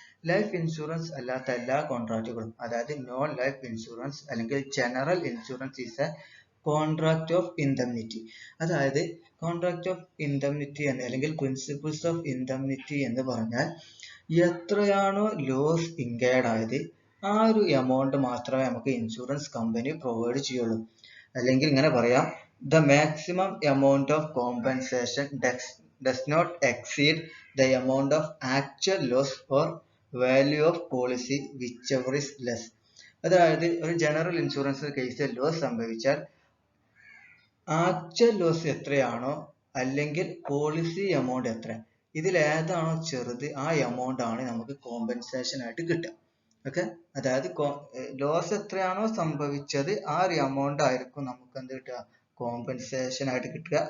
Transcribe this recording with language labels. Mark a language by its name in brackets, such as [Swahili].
[Malayalam] Life insurance അല്ലാത്ത എല്ലാ കോൺട്രാക്റ്റുകളും, അതായത് നോൺ ലൈഫ് ഇൻഷുറൻസ് അല്ലെങ്കിൽ general insurance [English] is a contract of indemnity. [Malayalam] അതായത് കോൺട്രാക്ട് ഓഫ് ഇൻഡംനിറ്റി അല്ലെങ്കിൽ പ്രിൻസിപ്പിൾസ് ഓഫ് ഇൻഡംനിറ്റി എന്ന് പറഞ്ഞാൽ എത്രയാണോ ലോസ് ഇൻകേർഡ് ആയത് ആ ഒരു എമൗണ്ട് മാത്രമേ നമുക്ക് ഇൻഷുറൻസ് കമ്പനി പ്രൊവൈഡ് ചെയ്യുള്ളൂ. അല്ലെങ്കിൽ ഇങ്ങനെ പറയാം, [English] the maximum amount of compensation does not exceed the amount of actual loss or value of policy whichever is less. [Malayalam] അതായത് ഒരു ജനറൽ ഇൻഷുറൻസ് കേസിൽ ലോസ് സംഭവിച്ചാൽ ആക്ച്വൽ ലോസ് എത്രയാണോ അല്ലെങ്കിൽ പോളിസി എമൗണ്ട് എത്ര, ഇതിൽ ഏതാണോ ചെറുത് ആ എമൗണ്ട് ആണ് നമുക്ക് കോമ്പൻസേഷൻ ആയിട്ട് കിട്ടുക. ഓക്കെ, അതായത് ലോസ് എത്രയാണോ സംഭവിച്ചത് ആ ഒരു എമൗണ്ട് ആയിരിക്കും നമുക്ക് എന്ത് കിട്ടുക, കോമ്പൻസേഷൻ ആയിട്ട് കിട്ടുക.